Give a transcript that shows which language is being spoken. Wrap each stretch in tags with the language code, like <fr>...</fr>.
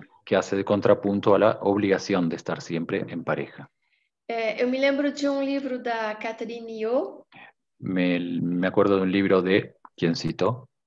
<es>Que hace de contrapunto a la obligación de estar siempre en pareja.</es> <pt>Eu me lembro de um livro da Catherine Yo.</pt> <es>Me acuerdo de un libro de, ¿quién citó?</es>